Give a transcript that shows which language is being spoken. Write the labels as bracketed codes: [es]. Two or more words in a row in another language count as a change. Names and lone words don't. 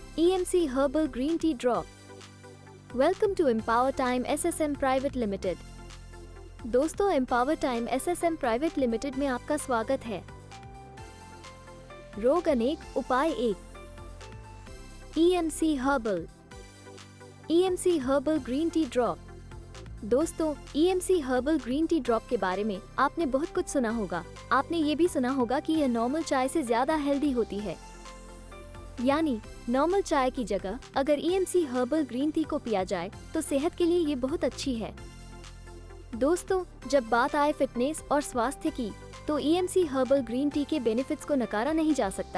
[en] EMC Herbal Green Tea Drop. Welcome to Empower Time SSM Private Limited. [hi] दोस्तों, Empower Time SSM Private Limited में आपका स्वागत है। रोग अनेक, उपाय एक। EMC Herbal Green Tea Drop। दोस्तों, EMC Herbal Green Tea Drop के बारे में आपने बहुत कुछ सुना होगा। आपने ये भी सुना होगा कि यह नॉर्मल चाय से ज्यादा हेल्दी होती है। यानी नॉर्मल चाय की जगह अगर EMC हर्बल ग्रीन टी को पिया जाए तो सेहत के लिए ये बहुत अच्छी है। दोस्तों, जब बात आए फिटनेस और स्वास्थ्य की तो EMC हर्बल ग्रीन टी के बेनिफिट्स को नकारा नहीं जा सकता।